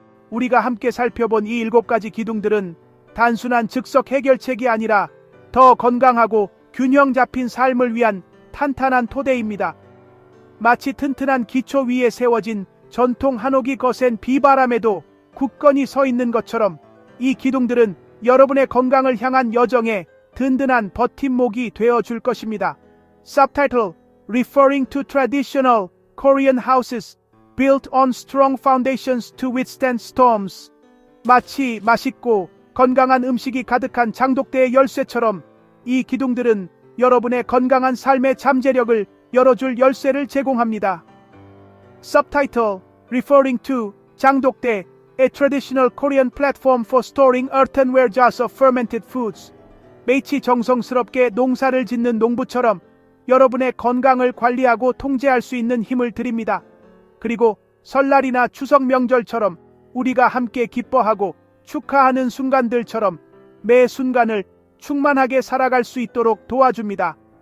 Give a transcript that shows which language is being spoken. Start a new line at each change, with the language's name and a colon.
Korean: 우리가 함께 살펴본 이 7가지 기둥들은 단순한 즉석 해결책이 아니라 더 건강하고 균형 잡힌 삶을 위한 탄탄한 토대입니다. 마치 튼튼한 기초 위에 세워진 전통 한옥이 거센 비바람에도 굳건히 서 있는 것처럼 이 기둥들은 여러분의 건강을 향한 여정에 든든한 버팀목이 되어 줄 것입니다.
English: Subtitle: Referring to traditional Korean houses built on strong foundations to withstand storms.
Korean: 마치 맛있고 건강한 음식이 가득한 장독대의 열쇠처럼 이 기둥들은 여러분의 건강한 삶의 잠재력을 열어줄 열쇠를 제공합니다.
English: Subtitle: Referring to 장독대, a traditional Korean platform for storing earthenware jars of fermented foods.
Korean: 매치 정성스럽게 농사를 짓는 농부처럼 여러분의 건강을 관리하고 통제할 수 있는 힘을 드립니다. 그리고 설날이나 추석 명절처럼 우리가 함께 기뻐하고 축하하는 순간들처럼 매 순간을 충만하게 살아갈 수 있도록 도와줍니다.